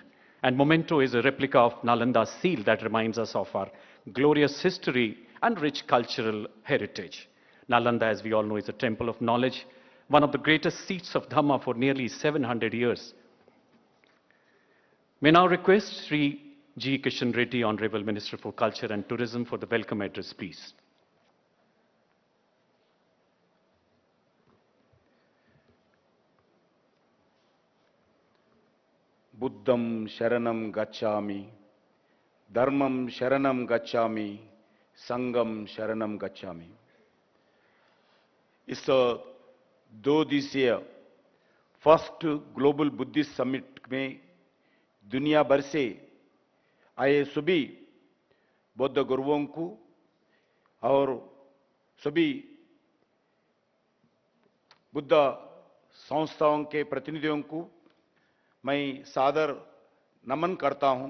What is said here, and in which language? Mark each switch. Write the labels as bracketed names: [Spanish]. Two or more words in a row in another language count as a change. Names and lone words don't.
[English] And memento is a replica of Nalanda's seal that reminds us of our glorious history and rich cultural heritage. Nalanda, as we all know, is a temple of knowledge, one of the greatest seats of Dhamma for nearly 700 years. May now request Sri G. Kishan Reddy, Honorable Minister for Culture and Tourism, for the welcome address, please. [Pali] Buddham Sharanam Gacchami, Dharmam Sharanam Gacchami, Sangam Sharanam Gacchami. [Hindi] इस 2 दिवसीय फर्स्ट ग्लोबल बुद्धिस्ट समिट में दुनिया भर से आए सभी बौद्ध गुरुओं को और सभी बुद्ध संस्थाओं के प्रतिनिधियों को मैं सादर नमन करता हूं.